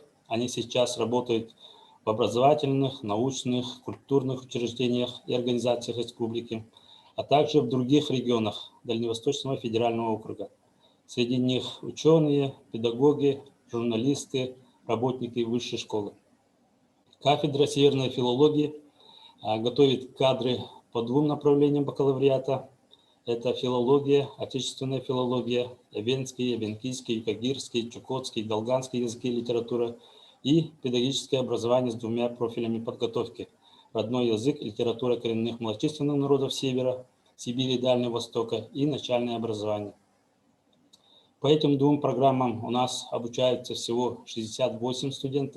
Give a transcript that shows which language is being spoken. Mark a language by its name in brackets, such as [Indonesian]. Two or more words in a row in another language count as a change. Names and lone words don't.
[Russian] Они сейчас работают в образовательных, научных, культурных учреждениях и организациях республики, а также в других регионах Дальневосточного федерального округа. Среди них ученые, педагоги, журналисты, работники высшей школы. Кафедра северной филологии готовит кадры по 2 направлениям бакалавриата. Это филология, отечественная филология, эвенский, эвенкийский, юкагирский, чукотский, долганский языки и литература и педагогическое образование с 2 профилями подготовки. Родной язык, литература коренных малочисленных народов Севера, Сибири и Дальнего Востока и начальное образование. По этим 2 программам у нас обучаются всего 68 студентов.